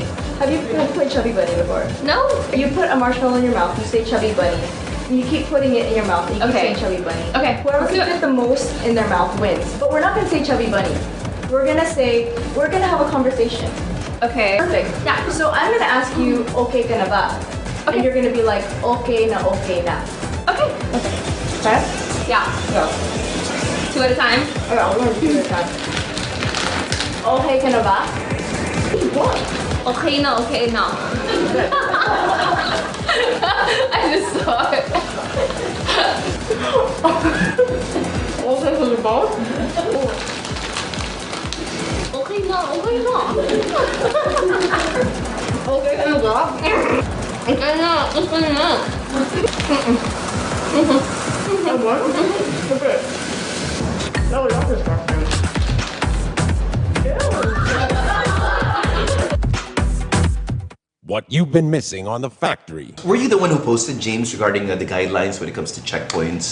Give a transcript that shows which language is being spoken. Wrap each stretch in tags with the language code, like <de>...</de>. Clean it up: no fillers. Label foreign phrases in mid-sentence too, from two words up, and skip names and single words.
<en>Have you played Chubby Bunny before? No. You put a marshmallow in your mouth, you say Chubby Bunny. And you keep putting it in your mouth and you keep saying Chubby Bunny. Okay. Whoever can fit the most in their mouth wins. But we're not going to say Chubby Bunny. We're going to have a conversation. Okay. Perfect. Yeah. So I'm going to ask you,</en> <tl>okay ka na ba?</tl> <en>Okay. And you're going to be like,</en> <tl>okay na.</tl> <en>Okay. Okay. Okay? Yeah. Go. 2 at a time? Okay, we're going to do 2 at a time.</en> <tl>Okay ka na ba?</tl> <en>What?</en> <tl>Okay na.</tl> <en>I just saw it. Okay for the both?</en> <tl>Okay na. Okay na ba? Okay na.</tl> <en>Okay. No, we're not disgusting. What you've been missing on The Factory. Were you the one who posted, James, regarding the guidelines when it comes to checkpoints?</en>